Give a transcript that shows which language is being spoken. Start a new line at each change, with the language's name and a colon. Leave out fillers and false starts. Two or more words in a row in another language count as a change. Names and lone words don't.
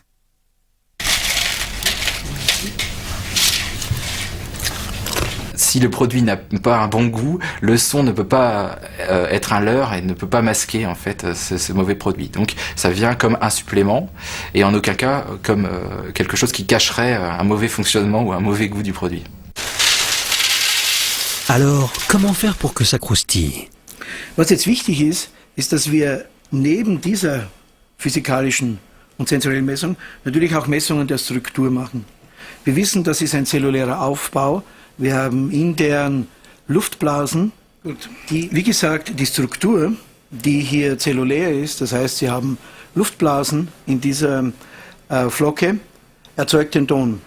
French: Si le produit n'a pas un bon goût, le son ne peut pas être un leurre et ne peut pas masquer en fait ce mauvais produit. Donc ça vient comme un supplément et en aucun cas comme quelque chose qui cacherait un mauvais fonctionnement ou un mauvais goût du produit. Alors, comment faire pour que ça croustille?
German: Was jetzt wichtig ist, ist, dass wir neben dieser physikalischen und sensuellen Messung natürlich auch Messungen der Struktur machen. Wir wissen, das ist ein zellulärer Aufbau. Wir haben intern Luftblasen. Wie gesagt, die Struktur, die hier zellulär ist, das heißt, Sie haben Luftblasen in dieser Flocke, erzeugt den Ton.